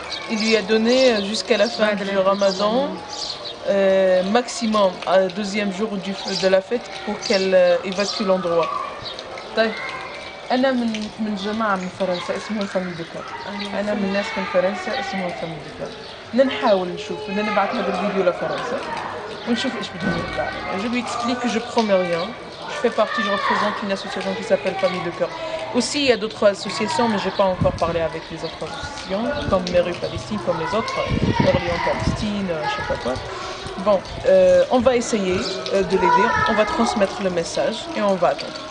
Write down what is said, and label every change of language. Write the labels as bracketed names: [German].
[French] Il lui a donné jusqu'à la fin du Ramadan. Maximum à 2e jour de la fête pour qu'elle évacue l'endroit. [Arabic] طيب أنا من جماعة من فرنسا اسمهم فامي ديكار. أنا من ناس من فرنسا اسمهم فامي ديكار. بدنا نحاول نشوف، بدنا نبعث هذا الفيديو لفرنسا ونشوف إيش بدهم يطلع لنا. [French] Je lui explique que je promets rien. Je fais partie, je représente une association qui s'appelle Famille de Cœur. Aussi, il y a d'autres associations, mais je n'ai pas encore parlé avec les autres associations, comme Meru Palestine, comme les autres, Orléans Palestine, je ne sais pas quoi. Bon, on va essayer de l'aider, on va transmettre le message et on va attendre.